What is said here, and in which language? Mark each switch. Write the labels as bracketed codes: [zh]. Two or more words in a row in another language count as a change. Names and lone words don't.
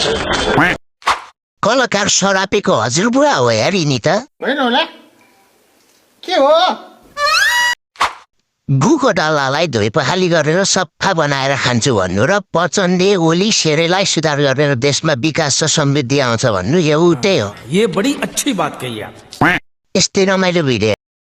[ne] कलाकार सरापेको हजुरबुवा हो यार यिनी त। होइन होला के हो गुको डल्लालाई धोइ पखाली गरेर सफा बनाएर खान्छु भन्नु र पचनले ओली सेरेलाई सुधार गरेर देशमा विकास र समृद्धि आउँछ भन्नु एउटै हो। [hi] ये बड़ी अच्छी बात कही आप। [ne] यस्तै रमाइलो भिडियो